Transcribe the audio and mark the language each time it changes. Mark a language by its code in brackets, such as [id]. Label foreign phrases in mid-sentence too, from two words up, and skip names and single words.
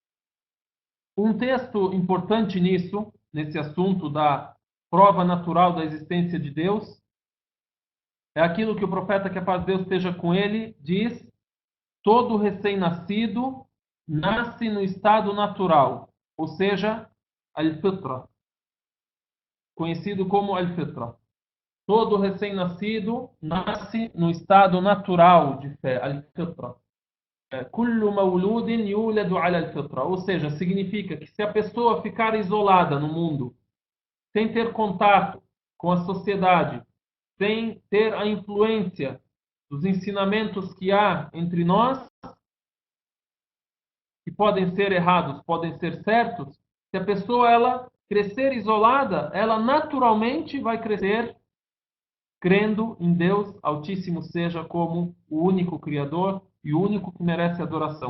[pt] Um texto importante nisso, nesse assunto da prova natural da existência de Deus, é aquilo que o profeta, que a paz de Deus esteja com ele, diz: todo recém-nascido nasce no estado natural, ou seja, al-fitra, conhecido como al-fitra. Todo recém-nascido nasce no estado natural de fé, al-fitra. [ar] كل مولود يولد على الفطرة, [pt] ou seja, significa que se a pessoa ficar isolada no mundo, sem ter contato com a sociedade, sem ter a influência dos ensinamentos que há entre nós, que podem ser errados, podem ser certos, se a pessoa ela crescer isolada, ela naturalmente vai crescer crendo em Deus Altíssimo seja como o único Criador e o único que merece adoração.